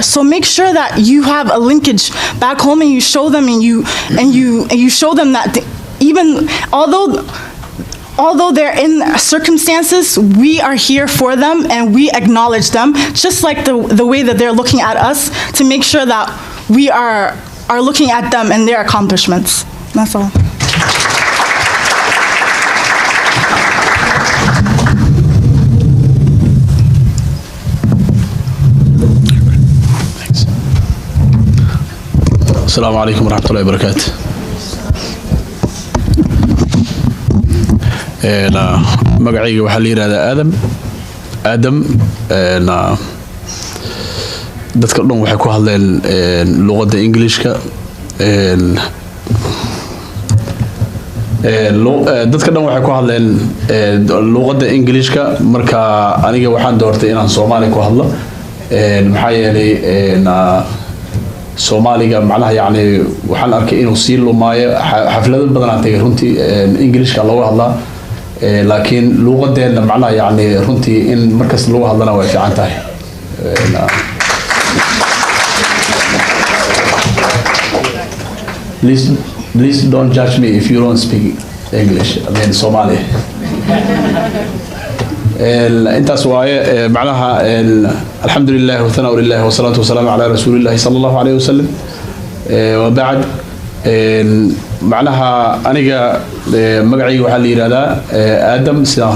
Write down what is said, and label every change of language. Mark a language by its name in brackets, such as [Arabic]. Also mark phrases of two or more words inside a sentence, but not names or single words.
[English] So make sure that you have a linkage back home, and you show them, and you show them that even although they're in circumstances, we are here for them, and we acknowledge them, just like the way that they're looking at us, to make sure that we are looking at them and their accomplishments. That's all. Thanks. [Arabic] السلام عليكم ورحمة الله وبركاته. [Somali] magacayga waxaa la yiraahdaa aadam dadka dhan waxay ku hadleen luqadda Englishka dadka dhan waxay ku hadleen luqadda Englishka marka aniga waxaan doortay inaan Soomaali ku hadlo maxaa yeelay Soomaaliga macnaha yani waxaan arkay inuu sii lumaayo xaflado badan aan tagay runtii Englishka looga hadlaa laakiin luqadeena macnaha yani runtii in markas lagu hadlana way fiican tahay [English] please don't judge me if you don't speak English, I mean Somali. [Somali] intaas waaye macnaha [Arabic] الحمد لله والثناء لله والصلاة والسلام على رسول الله صلى الله عليه وسلم وبعد [Somali] macnaha aniga magacayga waxaa la yidhahdaa aadam sidaan hore